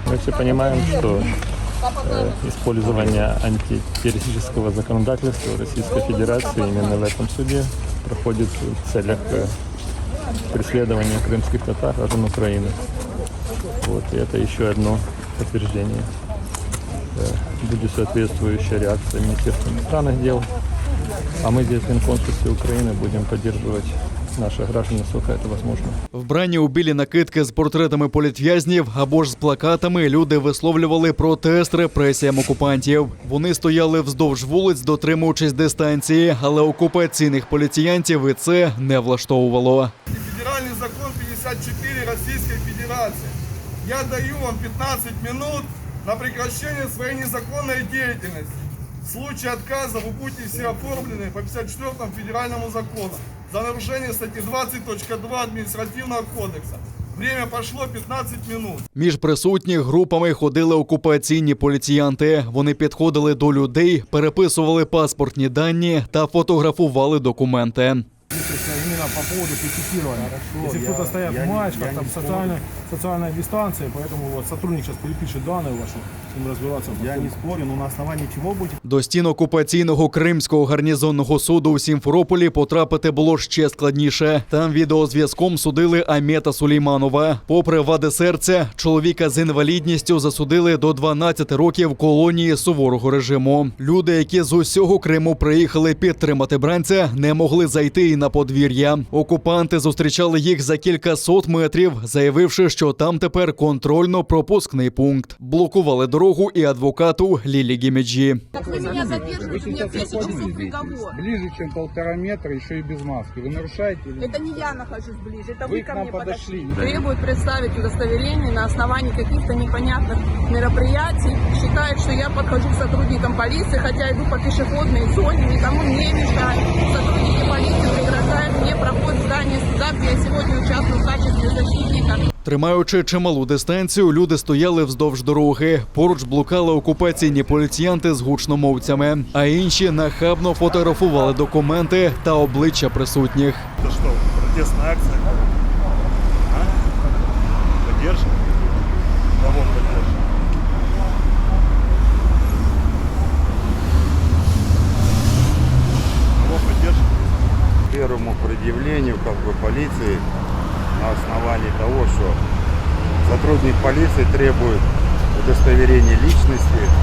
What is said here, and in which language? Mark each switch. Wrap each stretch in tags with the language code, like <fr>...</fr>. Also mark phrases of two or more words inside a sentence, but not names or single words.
<ru>Мы все понимаем, что использование антитеррористического законодательства Российской Федерации именно в этом суде проходит в целях преследования крымских татар граждан Украины. Вот, и это еще одно подтверждение. Будет соответствующая реакция Министерства иностранных дел. А мы здесь в Генконсульстве Украины будем поддерживать наших граждан, насколько это возможно.</ru> <uk>Вбрані у білі накидки з портретами політв'язнів або ж з плакатами люди висловлювали протест репресіям окупантів. Вони стояли вздовж вулиць, дотримуючись дистанції, але окупаційних поліціянтів і це не влаштовувало.</uk> <ru>Федеральный закон 54 Российской Федерации. Я даю вам 15 минут на прекращение своей незаконной деятельности. В случае отказа вы будете все оформлены по 54 федеральному закону за нарушение статьи 20.2 административного кодекса. Время пошло 15 минут.</ru> <uk>Між присутніх групами ходили окупаційні поліціянти. Вони підходили до людей, переписували паспортні дані та фотографували документи.</uk> <ru>Именно по поводу пикетирования. Если кто-то стоят в маечках, там социальная дистанция, поэтому вот сотрудник сейчас перепишет данные ваши, с ним разбираться. Я не спорю, но на основании чего будет?</ru> <uk>До стін окупаційного Кримського гарнізонного суду у Сімферополі потрапити було ще складніше. Там відеозв'язком судили Амета Сулейманова. Попри вади серця, чоловіка з інвалідністю засудили до 12 років колонії суворого режиму. Люди, які з усього Криму приїхали підтримати бранця, не могли зайти і на подвір'я. Окупанти зустрічали їх за кількасот метрів, заявивши, що там тепер контрольно-пропускний пункт. Блокували дорогу дорогу і адвокату Лілі Гімеджі.</uk> <ru>Так вы меня задерживаете, у меня в 10 часов приговор. Ближе, чем 1,5 метра, еще и без маски. Вы нарушаете или нет? Это не я нахожусь ближе, это Вы вы к ко нам мне подошли. Требует представить удостоверение на основании каких-то непонятных мероприятий. Считает, что я подхожу к сотрудникам полиции, хотя иду по пешеходной зоне, никому не мешаю. Сотрудники полиции преграждают мне проход в здание суда, где я сегодня участвую в качестве защитника.</ru> <uk>Тримаючи чималу дистанцію, люди стояли вздовж дороги. Поруч блукали окупаційні поліціянти з гучномовцями, а інші нахабно фотографували документи та обличчя присутніх.</uk> <ru>Это что, протестная акция? А? Поддержим? Кого поддержим? Кого поддержим? Первому предъявлению полиции на основании того, что сотрудник полиции требует удостоверения личности.</ru>